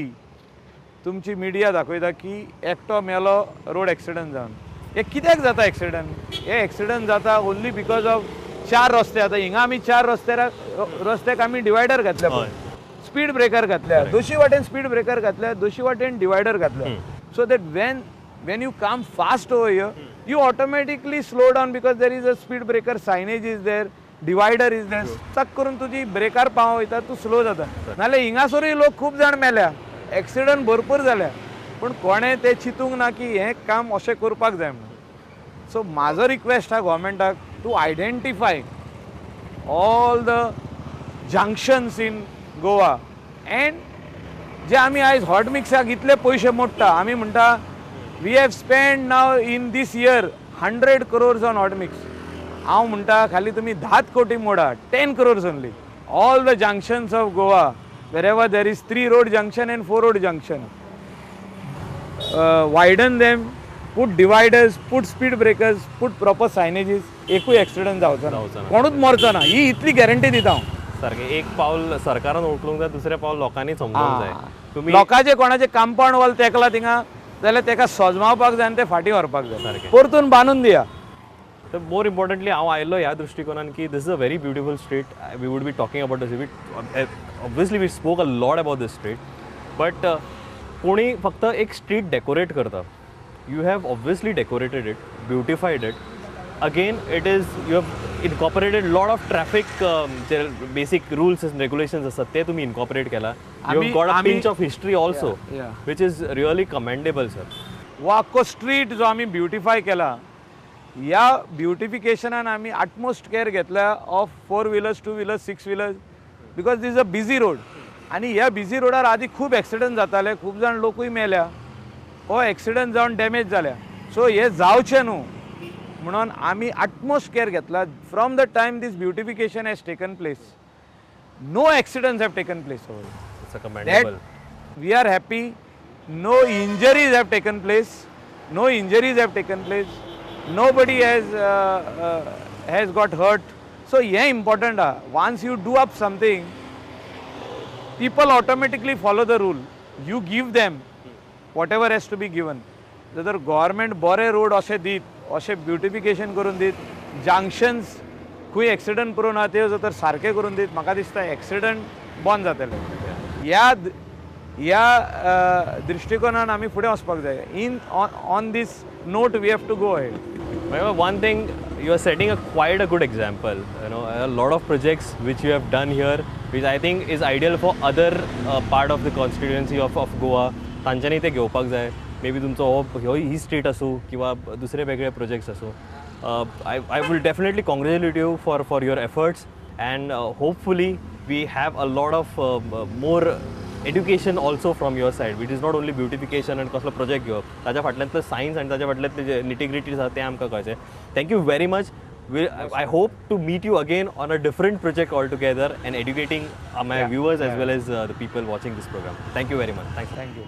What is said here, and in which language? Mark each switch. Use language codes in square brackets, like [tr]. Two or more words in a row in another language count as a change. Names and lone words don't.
[kok] तुमची मिडिया दाखयता की एकटो मेलो रोड एक्सिडंट जावन. हे कित्याक जाता एक्सिडंट? हे एक्सिडंट जाता [en] only because of [kok] 4 रस्ते. आतां हिंगा आमी 4 रस्त्याक आमी डिवायडर घातल्या, स्पीड ब्रेकर घातल्या, दोशी वाटेन स्पीड ब्रेकर घातल्या, दोशी वाटेन डिवायडर घातल्या. [en] so that when you come fast over here, you automatically slow down because there is a speed breaker signage is there, divider is there. [kok] चक करून तुजी ब्रेकार पाव वयता, तूं स्लो जाता. नाल्यार हिंगासरूय लोक खूब जाण मेल्या, एक्सिडंट भरपूर जाल्या, पण कोणें तें चिंतूंक ना की हें काम अशें करपाक जाय म्हणून. सो म्हाजो रिक्वेस्ट आहा गोवोरमेंटाक [en] to identify all the junctions in Goa. [kok] एंड जे आमी आयज हॉट मिक्साक इतले पयशे मोडटा, आमी म्हणटा [en] we have spent now in this year 100 crores on hot mix. [kok] हांव म्हणटा खाली तुमी 10 कोटी मोडा, [en] 10 crores only. All the junctions of Goa, wherever there is 3 road junction and 4 road junction, widen them, put dividers, put speed breakers, put proper signages. [kok] एकूय एक्सिडंट जावचो ना, कोणूच मरचो ना, ही इतली गॅरंटी दिता हांव. सारकें एक पावल सरकारान उखलूंक जाय, दुसरें पावल लोकांनी समजूंक जाय. तुमी लोकांचे कोणाचे कंपाऊंड वॉल तेकला थिंगा जाल्यार तेका सजमावपाक जाय आनी ते फाटीं व्हरपाक जाय, परतून बांदून दिया. तर [en] more importantly [kok] हांव आयलो ह्या दृश्टिकोनान की [en] this is a very beautiful street. We would be talking about this. Obviously we spoke a lot about this street, but [kok] कोणी फक्त एक स्ट्रीट डेकोरेट करता. [en] You have obviously decorated it, beautified it. Again it is you have incorporated lot of traffic [kok] जे बेसिक रुल्स एंड रेग्युलेशन्स आसतात ते तुम्ही इनकॉपरेट केला. [en] You have got a pinch of history also, which is really commendable sir. [kok] वो आख्खो स्ट्रीट जो आमी ब्युटिफाय केला, ह्या ब्युटिफिकेशनान आमी [en] utmost care [kok] घेतल्या [en] of 4 wheelers, 2 wheelers, 6 wheelers, because this is a busy road. [kok] आनी ह्या बिझी रोडार आदी खूब एक्सिडंट जाताले, खूब जाण लोकूय मेल्या, हो एक्सिडंट जावन डॅमेज जाल्या. सो हे जावचें न्हू म्हणून आमी [en] utmost care [kok] घेतला. [en] From the time this beautification has taken place, no accidents have taken place over. That we are happy. No injuries have taken place. No injuries have taken place. Nobody has got hurt. So yeah, important. Once you do up something, people automatically follow the rule. You give them whatever has to be given. [kok] जर गव्हर्मेंट बरे रोड अशे दीत, अशे ब्युटिफिकेशन करून दीत, जंक्शन्स खंय एक्सिडंट करून आहा ते जर सारके करून दीत, म्हाका दिसता एक्सिडंट बंद जातले. ह्या दृष्टिकोनान आमी फुडें वचपाक जाय. [en] On this note we have to go ahead. One thing, you are setting quite a good example. You know, a lot of projects which you have done here, which I think is ideal for other part of the constituency of Goa. [kok] तांच्यांनी ते घेवपाक जाय. [en] may be [kok] तुमचो ही स्ट्रीट आसूं किंवा दुसरे वेगळे प्रोजेक्ट्स आसूं. [en] I will definitely congratulate you for your efforts, and hopefully we have a lot of more education also from your side, which is not only beautification and [kok] कसलो project घेवप ताच्या फाटल्यातलं सायन्स आनी ताच्या फाटल्यातले जे निटिग्रिटीज आसा ते आमकां कळचें. [en] Thank you very much. I hope to meet you again on a different project altogether and educating my viewers as well as the people watching this program. Thank you very much. Thanks. Thank you.